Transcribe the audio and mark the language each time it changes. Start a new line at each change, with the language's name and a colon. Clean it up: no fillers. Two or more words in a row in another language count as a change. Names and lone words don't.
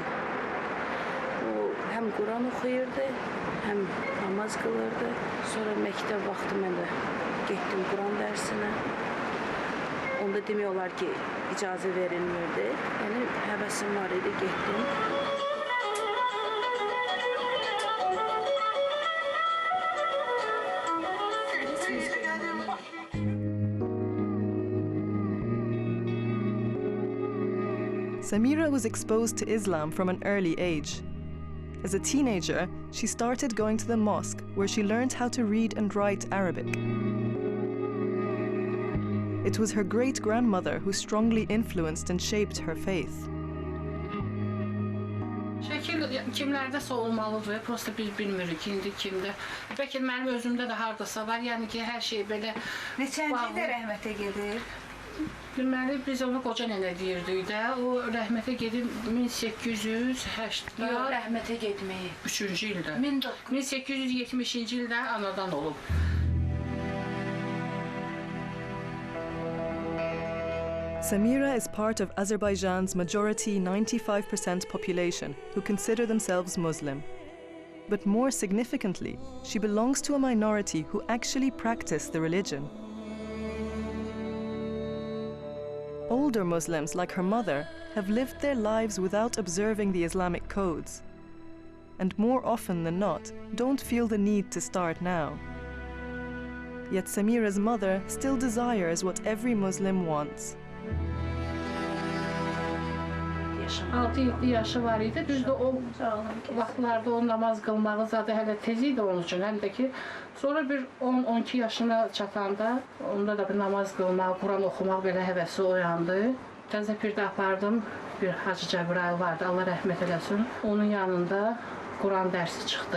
Turkish: O hem Kur'an okuyurdu, hem namaz kılırdı. Sonra mektep vakti ben de gittim Kur'an dersine.
Azerbaijani: Onda demiyorlar ki icazə verilmirdi. Yani həvəsim var idi, gittim.
English: Samira was exposed to Islam from an early age. As a teenager, she started going to the mosque, where she learned how to read and write Arabic. It was her great-grandmother who strongly influenced and shaped her faith.
Azerbaijani: Şəkil kimlərdə olmalıdır, prosta biz bilmirik indi kimdə. Bəlkə mənim özümdə də hardasa var, yəni ki, hər şey belə... Neçənci də rəhmətə gedir? Bilməli, biz onu qoca nənə deyirdik də, o rəhmətə gedib 1880... Yox, rəhmətə getməyi. 3-cü ildə. 1870-ci ildə anadan olub.
English: Samira is part of Azerbaijan's majority 95% population who consider themselves Muslim. But more significantly, she belongs to a minority who actually practice the religion. Older Muslims, like her mother, have lived their lives without observing the Islamic codes, and more often than not, don't feel the need to start now. Yet Samira's mother still desires what every Muslim wants.
Azerbaijani: yaşım. 6-7 yaşı var idi. Düzdür o vaxtlarda o namaz qılmağı zaten hələ tez idi onun üçün. Həm də ki, sonra bir 10-12 yaşına çatanda onda da bir namaz qılmaq, Quran oxumaq belə həvəsi oyandı. Təzə pirdə apardım. Bir Hacı Cəbrayıl vardı, Allah rəhmət eləsin. Onun yanında Quran dərsi çıxdı.